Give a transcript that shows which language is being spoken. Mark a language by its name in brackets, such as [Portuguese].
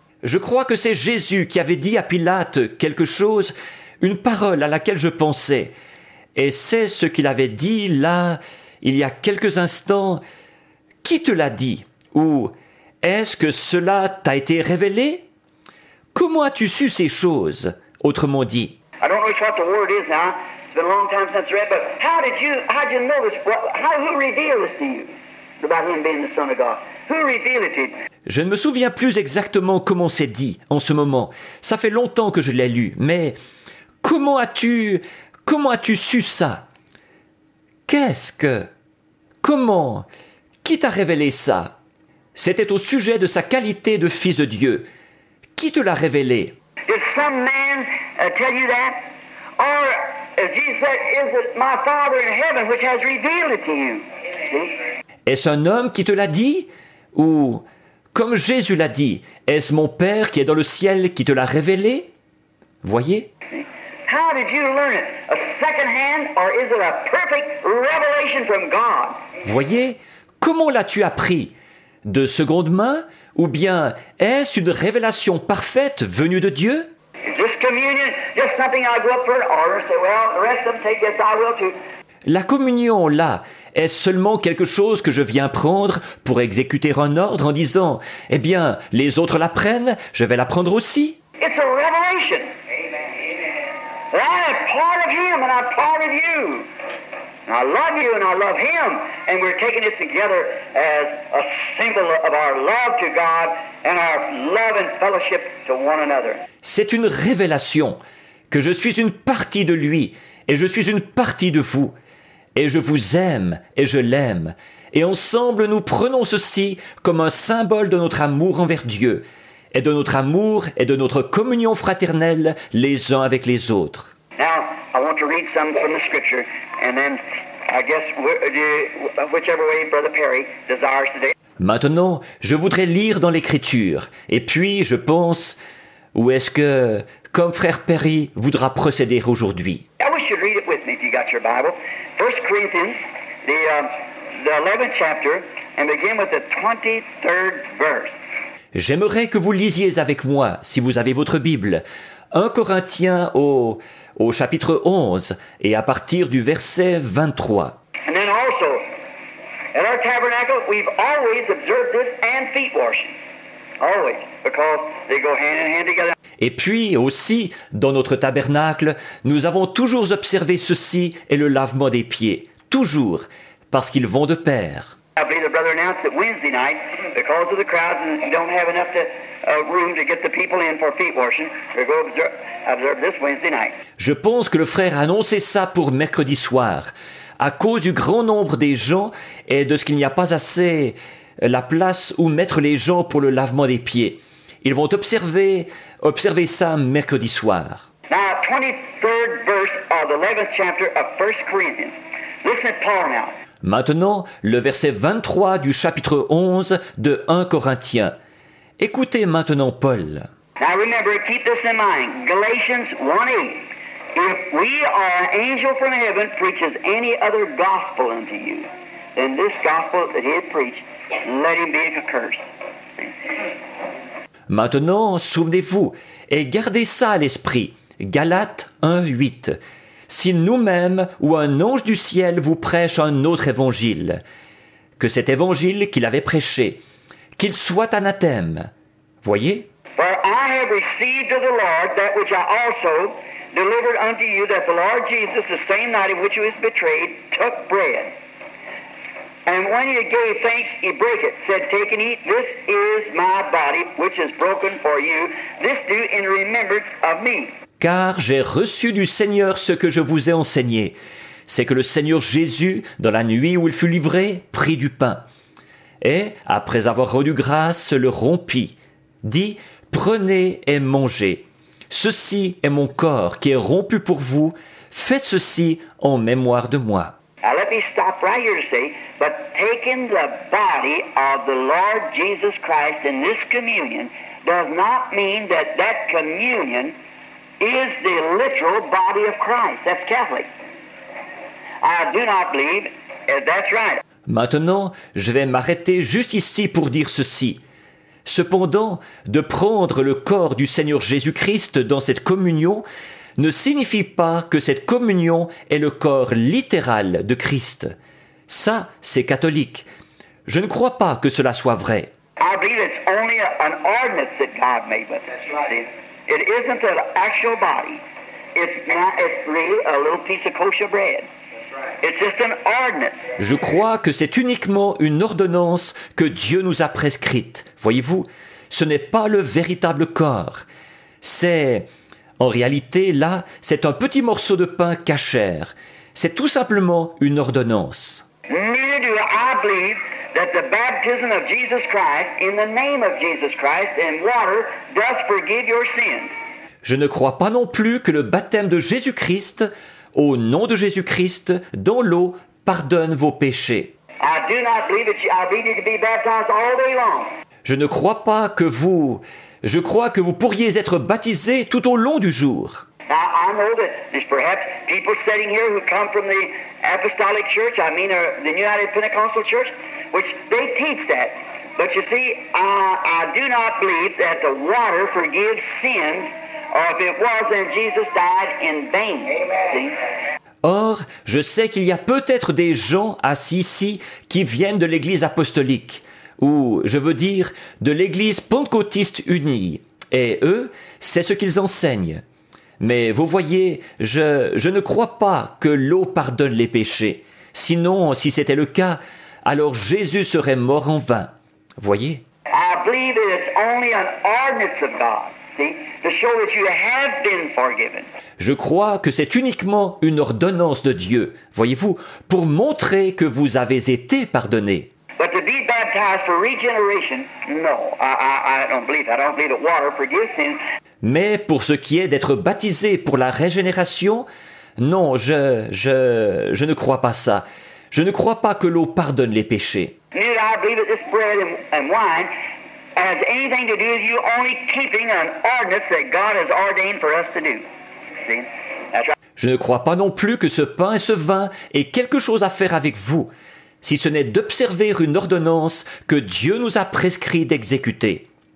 [French] je crois que c'est Jésus qui avait dit à Pilate quelque chose, une parole à laquelle je pensais. Et c'est ce qu'il avait dit là, il y a quelques instants. Qui te l'a dit? Ou est-ce que cela t'a été révélé? Comment as-tu su ces choses? Autrement dit. [English] I don't know what the word is now. It's been a long time since I read, but how'd you know this? Who revealed this to you about him being the Son of God? Who revealed it to you? [French] Je ne me souviens plus exactement comment c'est dit en ce moment. Ça fait longtemps que je l'ai lu, mais comment as-tu su ça? Comment? Qui t'a révélé ça? C'était au sujet de sa qualité de fils de Dieu. Qui te l'a révélé? [English] Did some man tell you that? Or, as Jesus said, is it my Father in heaven which has revealed it to you? See? [French] Est-ce un homme qui te l'a dit? Ou, comme Jésus l'a dit, est-ce mon Père qui est dans le ciel qui te l'a révélé? Voyez? [English] How did you learn it? A second hand, or is it a perfect revelation from God? [French] Voyez? Comment l'as-tu appris? De seconde main? Ou bien est-ce une révélation parfaite venue de Dieu? [English] Is this communion just something I go up for an order and say, well, the rest of them take this, I will too? [French] La communion, là, est seulement quelque chose que je viens prendre pour exécuter un ordre en disant « Eh bien, les autres la prennent, je vais la prendre aussi ». [English] It's a revelation. And I am part of Him and I'm part of you. And I love you and I love Him. And we're taking this together as a symbol of our love to God and our love and fellowship to one another. [French] C'est une révélation que je suis une partie de lui et je suis une partie de vous. Et je vous aime et je l'aime. Et ensemble, nous prenons ceci comme un symbole de notre amour envers Dieu et de notre amour et de notre communion fraternelle les uns avec les autres. [English] Now, I want to read some from the Scripture, and then I guess whichever way Brother Perry desires today. [French] Maintenant, je voudrais lire dans l'Écriture. Et puis, je pense, où est-ce que, comme frère Perry voudra procéder aujourd'hui? [English] I wish you'd read it with me if you got your Bible. 1 Corinthians, the 11th chapter, and begin with the 23rd verse. [French] J'aimerais que vous lisiez avec moi, si vous avez votre Bible, 1 Corinthiens au chapitre 11, et à partir du verset 23. [English] And then also, at our tabernacle, we've always observed this and feet washing. Always, because they go hand in hand together. [French] Et puis aussi, dans notre tabernacle, nous avons toujours observé ceci et le lavement des pieds. Toujours, parce qu'ils vont de pair. [English] I believe the brother announced that Wednesday night, because of the crowds and you don't have enough room to get the people in for feet washing, we'll go observe this Wednesday night. [French] Je pense que le frère a annoncé ça pour mercredi soir. À cause du grand nombre des gens et de ce qu'il n'y a pas assez la place où mettre les gens pour le lavement des pieds. Ils vont observer ça mercredi soir. [English] Now, 23rd verse of the 11th chapter of 1 Corinthians. Listen to Paul now. [French] Maintenant, le verset 23 du chapitre 11 de 1 Corinthiens. Écoutez maintenant Paul. [English] Now remember, keep this in mind. Galatians 1:8. If we or an angel from heaven preaches any other gospel unto you than this gospel that he had preached, let him be accursed. [French] Maintenant, souvenez-vous et gardez ça à l'esprit. Galates 1:8. Si nous-mêmes ou un ange du ciel vous prêche un autre évangile, que cet évangile qu'il avait prêché, qu'il soit anathème. Voyez? [English] For I have received of the Lord that which I also delivered unto you, that the Lord Jesus, the same night in which he was betrayed, took bread. And when he gave thanks, he brake it, said, Take and eat, this is my body, which is broken for you. This do in remembrance of me. [French] Car j'ai reçu du Seigneur ce que je vous ai enseigné. C'est que le Seigneur Jésus, dans la nuit où il fut livré, prit du pain. Et, après avoir rendu grâce, le rompit. Dit, prenez et mangez. Ceci est mon corps qui est rompu pour vous. Faites ceci en mémoire de moi. [English] Now let me stop right here to say, but taking the body of the Lord Jesus Christ in this communion does not mean that that communion is the literal body of Christ. That's Catholic. I do not believe that's right. [French] Maintenant, je vais m'arrêter juste ici pour dire ceci. Cependant, de prendre le corps du Seigneur Jésus-Christ dans cette communion ne signifie pas que cette communion est le corps littéral de Christ. Ça, c'est catholique. Je ne crois pas que cela soit vrai. [English] I believe it's only an ordinance that God made with it. It isn't an actual body. It's really a little piece of kosher bread. It's just an ordinance. [French] Je crois que c'est uniquement une ordonnance que Dieu nous a prescrite. Voyez-vous, ce n'est pas le véritable corps. C'est, en réalité, là, c'est un petit morceau de pain cachère. C'est tout simplement une ordonnance. [English] Neither do I believe that the baptism of Jesus Christ, in the name of Jesus Christ, in water, does forgive your sins. [French] Je ne crois pas non plus que le baptême de Jésus-Christ, au nom de Jésus-Christ, dans l'eau, pardonne vos péchés. [English] I do not believe that I believe you can be baptized all day long. [French] Je ne crois pas que je crois que vous pourriez être baptisés tout au long du jour. [English] Now, I know that there's perhaps people sitting here who come from the Apostolic Church, the United Pentecostal Church, which they teach that. But you see, I do not believe that the water forgives sins, or if it was, then Jesus died in vain. See? [French] Or, je sais qu'il y a peut-être des gens assis ici qui viennent de l'Église apostolique, ou, je veux dire, de l'Église pentecôtiste unie, et eux, c'est ce qu'ils enseignent. Mais vous voyez, je ne crois pas que l'eau pardonne les péchés. Sinon, si c'était le cas, alors Jésus serait mort en vain. Voyez? [English] I believe that it's only an ordinance of God, see, to show that you have been forgiven. [French] Je crois que c'est uniquement une ordonnance de Dieu, voyez-vous, pour montrer que vous avez été pardonnés. [English] But to be baptized for regeneration, no, I don't believe that. I don't believe that water forgives sins. [French] Mais pour ce qui est d'être baptisé pour la régénération, non, je ne crois pas ça. Je ne crois pas que l'eau pardonne les péchés. [English] Neither I believe that this bread and wine has anything to do with you only keeping an ordinance that God has ordained for us to do. See? That's right. [French] Je ne crois pas non plus que ce pain et ce vin aient quelque chose à faire avec vous, si ce n'est d'observer une ordonnance que Dieu nous a prescrit d'exécuter.